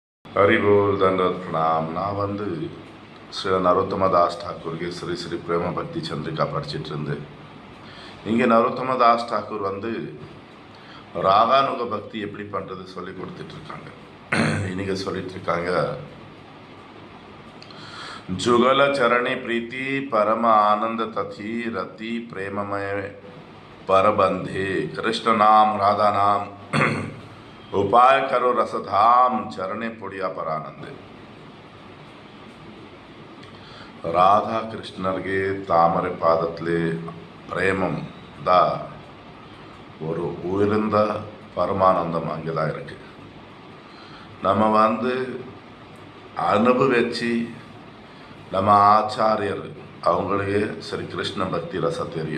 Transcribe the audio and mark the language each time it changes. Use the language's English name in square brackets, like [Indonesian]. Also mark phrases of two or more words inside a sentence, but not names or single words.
[Hindi] हरिबोल दंडवत प्रणाम. [Tamil] நான் ஸ்ரீ நரோத்தமதாஸ் டாக்கூருக்கு ஸ்ரீ ஸ்ரீ பிரேம பக்தி சந்திரிகா படிச்சுட்டு இருந்தேன். இங்கே நரோத்தமதாஸ் டாக்கூர் ராகானுக பக்தி எப்படி பண்ணுறது சொல்லி கொடுத்துட்ருக்காங்க. இன்னைக்கு சொல்லிட்டு இருக்காங்க, [Bangla] যুগল চরণী প্রীতি পরম আনন্দ তথী রতি প্রেমময় পরবন্ধে কৃষ্ণ নাম রাধা নাম উপায় করো রসধাম চরণে পুড়িয়া পরানন্দে. [Tamil] ராதா கிருஷ்ணர்கே தாமரை பாதத்திலே பிரேமம் தான் ஒரு உயர்ந்த பரமானந்தம் அங்கே தான் இருக்கு. நம்ம அனுபவிச்சு நம்ம ஆச்சாரியர் அவங்களுக்கு ஸ்ரீ கிருஷ்ண பக்தி ரசம் தெரியும்.